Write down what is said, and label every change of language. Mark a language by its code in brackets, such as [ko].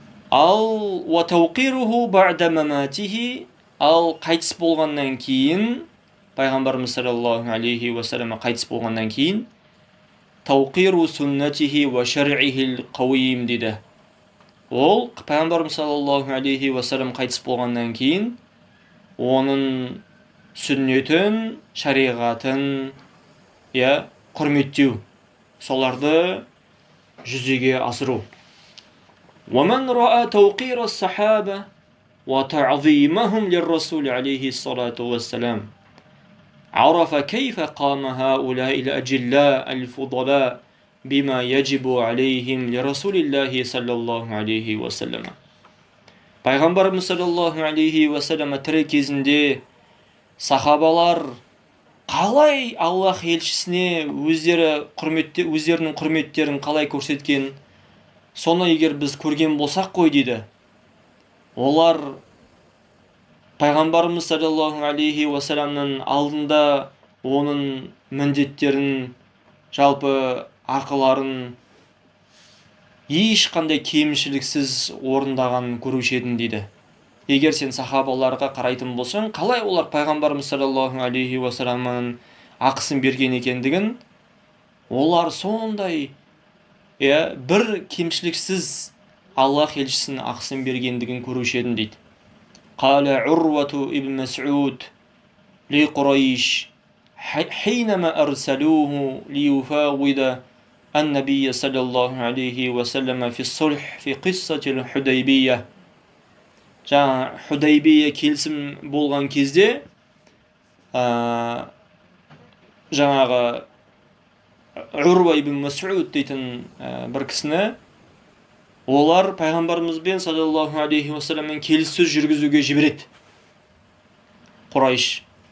[ar] Ал ва тауқируһу баъда маматихи, [kk] ал қайтыс болғаннан кейін, пайғамбарымыз саллаллаху алейхи ва саллям қайтыс болғаннан кейін, [ar] тауқиру суннатихи ва шар'ихил қауим [kk] дейді. Ол пайғамбарымыз саллаллаху алейхи ва саллям қайтыс болғаннан кейін, оның сүннетін, шариғатын құрметтеу, соларды жүзеге асыру. [ar] ومن رأى توقير الصحابة وتعظيمهم للرسول عليه الصلاة والسلام عرف كيف قام هؤلاء الأجلاء الفضلاء بما يجب عليهم لرسول الله صلى الله عليه وسلم. [kk] Пайғамбарымыз саллаллаху алейхи уассалам тірі кезінде сахабалар қалай Аллах елшісіне өздерінің құрметтерін қалай көрсеткен, соны егер біз көрген болсақ қой дейді. Олар Пайғамбарымыз саллаллаху алейхи уассаламның алдында оның міндеттерін, жалпы ақыларын ешқандай кемшіліксіз орындағанын көруші едім дейді. Егер сен сахабаларға қарайтын болсаң, қалай олар Пайғамбарымыз саллаллаху алейхи уассаламның ақысын берген екендігін, олар сондай бір кемшіліксіз Аллах елшісінің ақысын бергендігін көруші едім дейді. [ar] Қала Урвату ибн Мас'уд ли Құрайш حينما أرسلوه ليفاوض النبي صلى الله عليه وسلم في الصلح في قصة الحديبية. [kk] Худайбия келісім болған кезде жаңағы Урва ибн Мас'уд дейтін бір кісіні олар пайғамбарымызбен саллаллаху алейхи уассаламмен келіссөз жүргізуге жібереді. Құрайш.